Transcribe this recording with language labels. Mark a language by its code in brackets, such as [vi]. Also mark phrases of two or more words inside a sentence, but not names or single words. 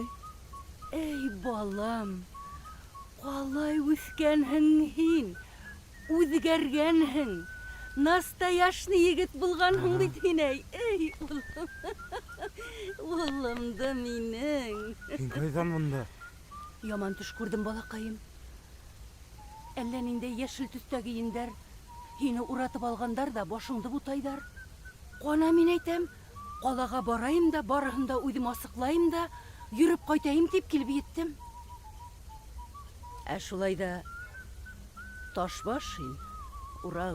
[ba] Эй, балам. Калай үскәнһең һин. Үзгәргәнһең. Настояшный егет булганһың бит һин, әй. Эй, улым. Улым да минең. Һин кайдан монда? Яман төш күрдем, балакайым. Әллә нинди яшел төстә киендәр. Һине уратып алгандар да башыңды бутайдар. Кана мин әйтәм, калага барайым да, барыһын да үҙем асыҡлайым да, йөрөп ҡайтайым тип килеп еттем. Ә шулай да Ташбаш һин, Урал.